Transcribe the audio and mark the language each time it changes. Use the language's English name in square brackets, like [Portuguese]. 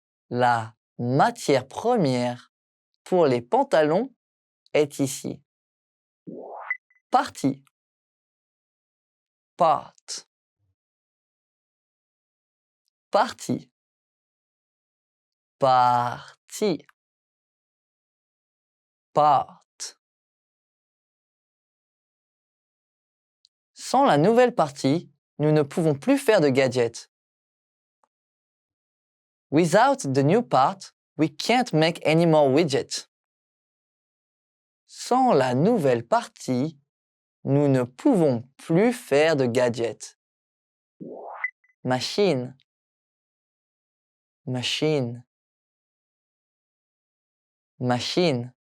[French] La matière première pour les pantalons est ici. Partie. [English] Part. [French] Partie. Partie. [English] Part. [French] Sans la nouvelle partie, nous ne pouvons plus faire de gadgets. [English] Without the new part, we can't make any more widgets. [French] Sans la nouvelle partie, nous ne pouvons plus faire de gadgets. Machine. Machine. [English] Machine.